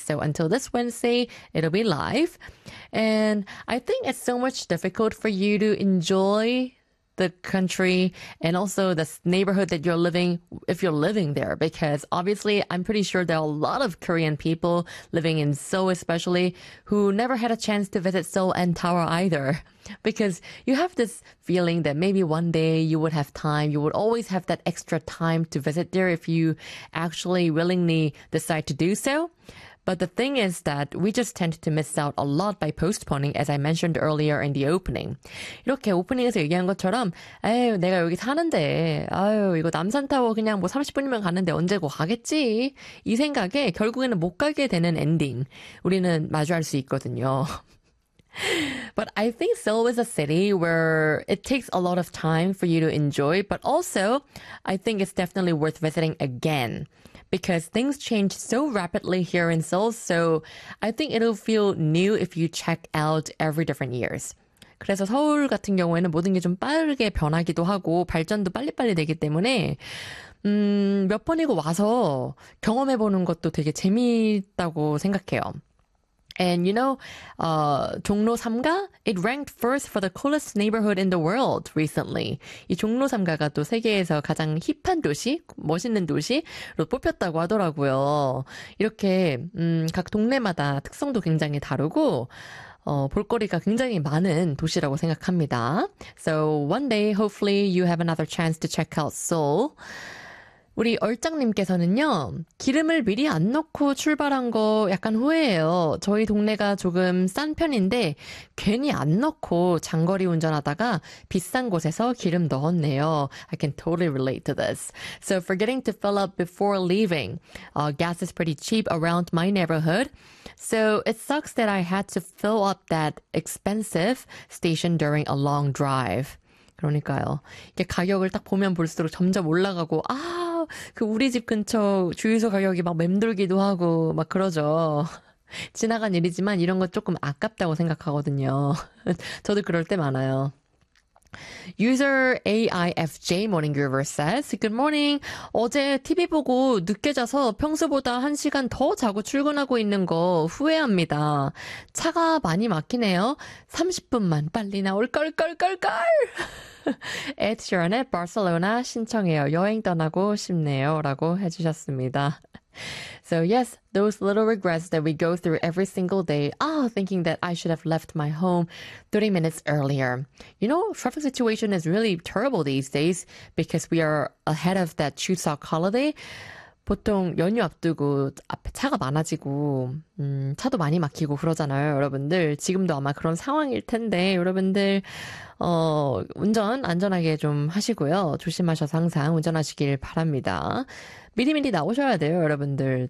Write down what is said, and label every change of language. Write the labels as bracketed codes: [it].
[en] So until this Wednesday, it'll be live. And I think it's so much difficult for you to enjoy the country and also the neighborhood that you're living, if you're living there, because obviously I'm pretty sure there are a lot of Korean people living in Seoul especially who never had a chance to visit Seoul and Tower either, because you have this feeling that maybe one day you would have time, you would always have that extra time to visit there if you actually willingly decide to do so. But the thing is that we just tend to miss out a lot by postponing, as I mentioned earlier in the opening. [ko] 이렇게 오프닝에서 얘기한 것처럼, 에휴, 내가 여기 사는데, 아유, 이거 남산타워 그냥 뭐 30분이면 가는데 언제 고 가겠지? 이 생각에 결국에는 못 가게 되는 엔딩 우리는 마주할 수 있거든요. [en] But I think Seoul is a city where it takes a lot of time for you to enjoy, but also I think it's definitely worth visiting again. Because things change so rapidly here in Seoul, so I think it'll feel new if you check out every different years. [ko] 그래서 서울 같은 경우에는 모든 게 좀 빠르게 변하기도 하고 발전도 빨리빨리 되기 때문에 몇 번이고 와서 경험해보는 것도 되게 재미있다고 생각해요. [en] And you know, 종로 3가? It ranked first for the coolest neighborhood in the world recently. [ko] 이 종로 3가가 또 세계에서 가장 힙한 도시, 멋있는 도시로 뽑혔다고 하더라고요. 이렇게 각 동네마다 특성도 굉장히 다르고 볼거리가 굉장히 많은 도시라고 생각합니다. [en] So one day, hopefully, you have another chance to check out Seoul. [ko] 우리 얼짱님께서는요, 기름을 미리 안 넣고 출발한 거 약간 후회해요. 저희 동네가 조금 싼 편인데 괜히 안 넣고 장거리 운전하다가 비싼 곳에서 기름 넣었네요. [en] I can totally relate to this. So forgetting to fill up before leaving. Gas is pretty cheap around my neighborhood. So it sucks that I had to fill up that expensive station during a long drive. [ko] 그러니까요. 이게 가격을 딱 보면 볼수록 점점 올라가고 아 그 우리 집 근처 주유소 가격이 막 맴돌기도 하고 막 그러죠. 지나간 일이지만 이런 거 조금 아깝다고 생각하거든요. 저도 그럴 때 많아요. [en] User AIFJ Morning Groover says, Good morning. [ko] 어제 TV 보고 늦게 자서 평소보다 1시간 더 자고 출근하고 있는 거 후회합니다. 차가 많이 막히네요. 30분만 빨리 나올 걸걸걸걸! Ed Sheeran의 Barcelona 신청해요. 여행 떠나고 싶네요라고 해주셨습니다. [en] So yes, those little regrets that we go through every single day. Ah, thinking that I should have left my home 30 minutes earlier. You know, traffic situation is really terrible these days because we are ahead of that Chuseok holiday. [ko] 보통 연휴 앞두고 앞에 차가 많아지고 차도 많이 막히고 그러잖아요, 여러분들. 지금도 아마 그런 상황일 텐데 여러분들 운전 안전하게 좀 하시고요. 조심하셔서 항상 운전하시길 바랍니다. 미리미리 나오셔야 돼요, 여러분들.